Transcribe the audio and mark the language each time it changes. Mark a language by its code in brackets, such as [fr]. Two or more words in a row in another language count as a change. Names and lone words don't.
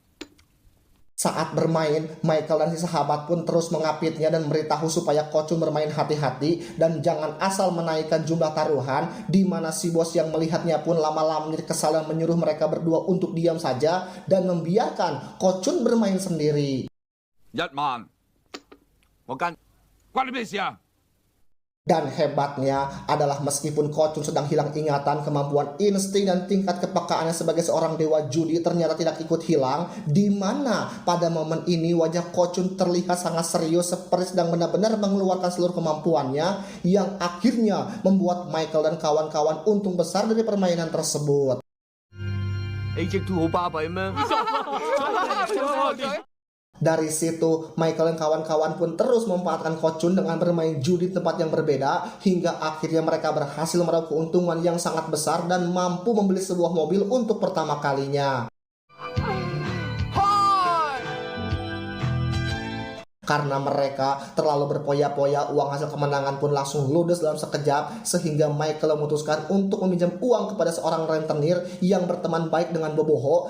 [id] Saat bermain, Michael dan si sahabat pun terus mengapitnya dan memberitahu supaya Kocun bermain hati-hati dan jangan asal menaikkan jumlah taruhan, di mana si bos yang melihatnya pun lama-lama menjadi kesal dan menyuruh mereka berdua untuk diam saja dan membiarkan Kocun bermain sendiri. [yue] 1 萬，我跟，關你咩事啊？ [id] Dan hebatnya adalah meskipun Kocun sedang hilang ingatan, kemampuan insting dan tingkat kepekaannya sebagai seorang dewa judi ternyata tidak ikut hilang, di mana pada momen ini wajah Kocun terlihat sangat serius seperti sedang benar-benar mengeluarkan seluruh kemampuannya, yang akhirnya membuat Michael dan kawan-kawan untung besar dari permainan tersebut. [yue] AJ2 好巴閉咩？ [id] Dari situ, Michael dan kawan-kawan pun terus memanfaatkan Kocun dengan bermain judi di tempat yang berbeda, hingga akhirnya mereka berhasil meraup keuntungan yang sangat besar dan mampu membeli sebuah mobil untuk pertama kalinya. Karena mereka terlalu berpoya-poya, uang hasil kemenangan pun langsung ludes dalam sekejap, sehingga Michael memutuskan untuk meminjam uang kepada seorang rentenir yang berteman baik dengan Boboho.